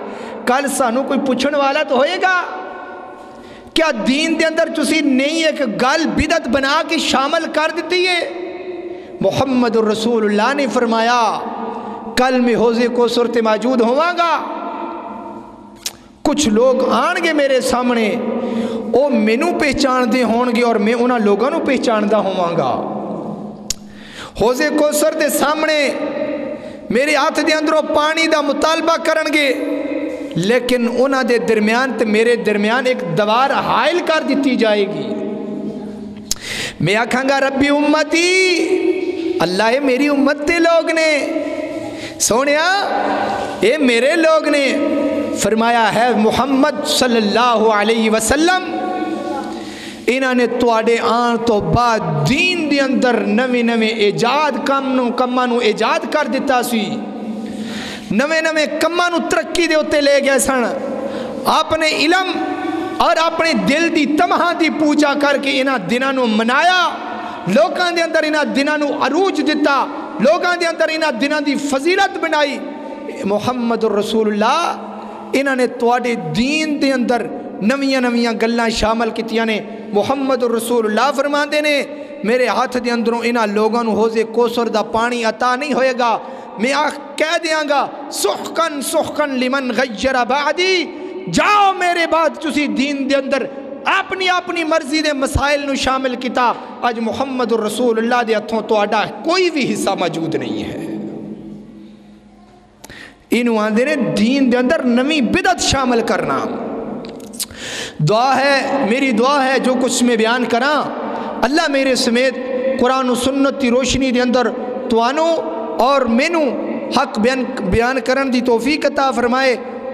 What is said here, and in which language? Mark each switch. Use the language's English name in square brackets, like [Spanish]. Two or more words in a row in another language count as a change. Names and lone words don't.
[Punjabi] کل سانو کوئی پوچھن والا تو ہوئے گا کیا دین دے اندر تسی نہیں ایک گل بدعت بنا کے شامل کر دیتی ہے؟ محمد الرسول اللہ نے فرمایا کل میں حوض کوثر تے موجود ہوا گا, کچھ لوگ آن گے میرے سامنے, وہ مینوں پہچان دے ہون گے اور میں انہاں لوگاں نوں پہچان دا ہواں گا. حوض کوثر دے سامنے میرے ہاتھ دے اندروں پانی دا مطالبہ کرن گے, لیکن انہاں دے درمیان تے میرے درمیان ایک دیوار حائل کر دیتی جائے گی. میں آکھاں گا [Arabic] ربی امتی, [Punjabi] اللہ یہ میری امت تے لوگ نے, سونیا یہ میرے لوگ نے. فرمایا ہے محمد [Arabic] صلی اللہ علیہ وسلم [Punjabi] انہاں نے تواڈے آن تو بعد دین دے اندر نویں نویں ایجاد کماں نو ایجاد کر دیتا سی, نویں نویں کماں نو ترقی دے اتے لے گئے سن. اپنے علم اور اپنے دل دی تمہاں دی پوجا کر کے انہاں دناں نو منایا, لوکاں دے اندر انہاں دناں نو عروج دیتا, لوکاں دے اندر انہاں دناں دی فضیلت بنائی. محمد الرسول اللہ انہاں نے تواڈے دین دے اندر نویاں نویاں گلاں شامل کیتیاں نے. محمد الرسول اللہ فرماندے نے میرے ہاتھ دے اندروں انہاں لوگاں نو حوض کوثر دا پانی عطا نہیں ہوئے گا. میں کہہ دیاں گا [Arabic] سحقن سحقن لمن غیر بعدی, [Punjabi] جاؤ میرے بعد تسی دین دے اندر اپنی اپنی مرضی دے مسائل نو شامل کیتا. اج محمد الرسول اللہ دے ہتھوں تہاڈا کوئی بھی حصہ موجود نہیں ہے. انہوں آندے نے دین دے اندر نمی بدعت شامل کرنا. دعا ہے, میری دعا ہے جو کچھ میں بیان کراں اللہ میرے سمیت قرآن و سنت کی روشنی دے اندر توانو اور مینو حق بیان کرن دی توفیق عطا فرمائے.